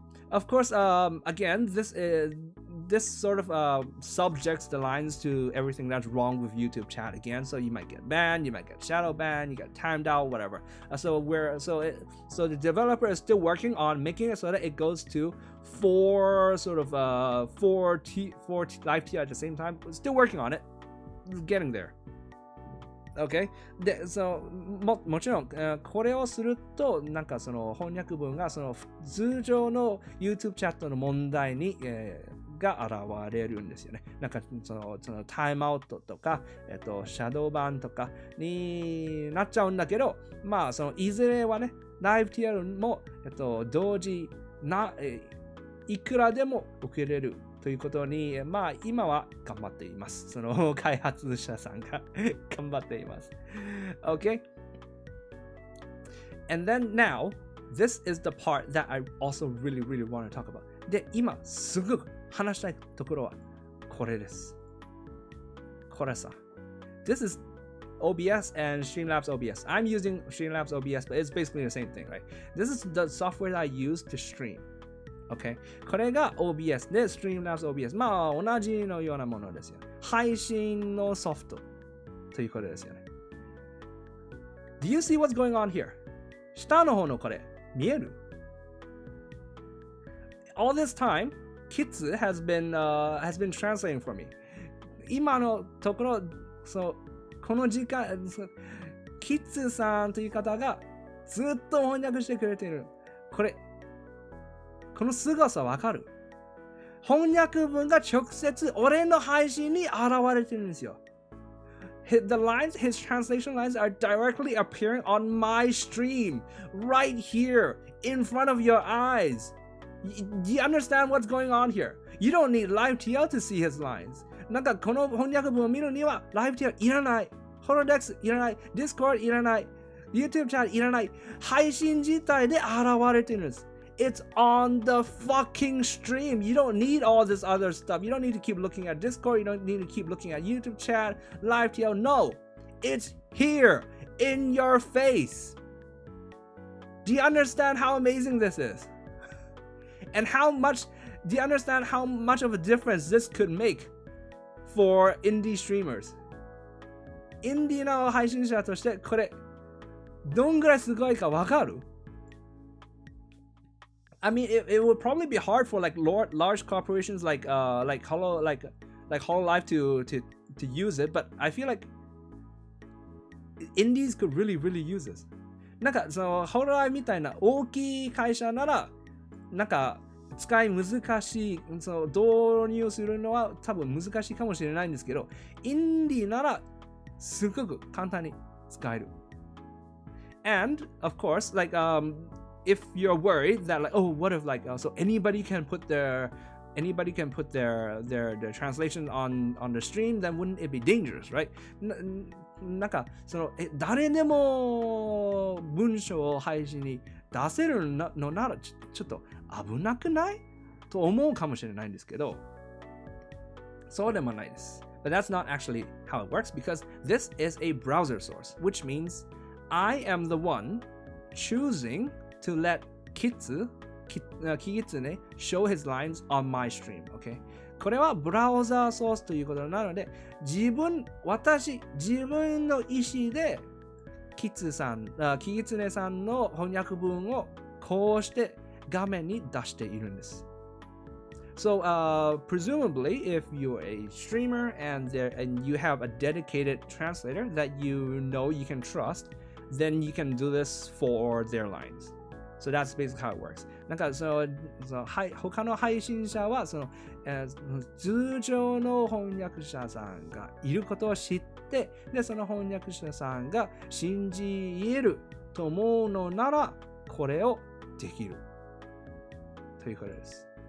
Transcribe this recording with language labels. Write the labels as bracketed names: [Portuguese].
[English] Of course, again, this sort of subjects the lines to everything that's wrong with YouTube chat again. So you might get banned, you might get shadow banned, you get timed out, whatever. So the developer is still working on making it so that it goes to 4 live TR at the same time. Still working on it. Getting there. Okay? [Japanese] で、もちろん、これをすると、なんかその翻訳文がその通常の YouTube チャットの問題に、が現れるんですよね。なんかそのタイムアウトとか、シャドーバンとかになっちゃうんだけど、まあそのいずれはね、ライブ TL も、同時いくらでも受けれるということに、まあ今は頑張っています。その開発者さんが頑張っています。 [English] Okay? And then now, This is the part that I also really want to talk about. [Japanese] で、今すぐ話したいところはこれです。これさ。 [English] This is OBS and Streamlabs OBS. I'm using Streamlabs OBS, but it's basically the same thing, right? This is the software that I use to stream. Okay? [Japanese] これが OBS で Streamlabs OBS。まあ、同じのようなものですよ。配信のソフトということですよね。 [English] Do you see what's going on here? [Japanese] 下の方のこれ、見える？ [English] All this time, Kitsu has been translating for me. [Japanese] 今のところ、この時間、キッズさんという方がずっと翻訳してくれている。この凄さわかる？翻訳文が直接俺の配信に現れてるんですよ。 [English] His translation lines are directly appearing on my stream, right here, in front of your eyes. Do you understand what's going on here? You don't need live TL to see his lines. [Japanese] なんかこの翻訳文を見るには live TL いらない。ホロデックスいらない。Discord いらない。YouTube チャンネルいらない。配信自体で現れてるんです。 [English] It's on the fucking stream. You don't need all this other stuff. You don't need to keep looking at Discord. You don't need to keep looking at YouTube chat, live TL. No. It's here in your face. Do you understand how amazing this is? And do you understand how much of a difference this could make for indie streamers? [Japanese] インディーの配信者としてこれどんぐらいすごいかわかる？ [English] I mean, it would probably be hard for like large corporations like Hololive to use it, but I feel like indies could really use this. [Japanese] なんかそのHololiveみたいな大きい会社ならなんか使い難しい、その導入するのは多分難しいかもしれないんですけど、インディーならすごく簡単に使える。 [English] And of course, like if you're worried that like, oh, what if like so anybody can put their translation on the stream, then wouldn't it be dangerous, right? [Japanese] なんかその誰でも文章を配信に出せるのならちょっと危なくないと思うかもしれないんですけど、そうでもないです。 [English] But that's not actually how it works because this is a browser source, which means I am the one choosing to let Kitsune show his lines on my stream, okay? [Japanese] これはブラウザーソースということなので、自分の意思でキツネさんの翻訳文をこうして画面に出しているんです。 [English] So, presumably, if you're a streamer and you have a dedicated translator that you know you can trust, then you can do this for their lines. So that's basically how it works. [Japanese] なんか他の配信者は通常の翻訳者さんがいることを知って、でその翻訳者さんが信じ得ると思うのならこれをできるということです。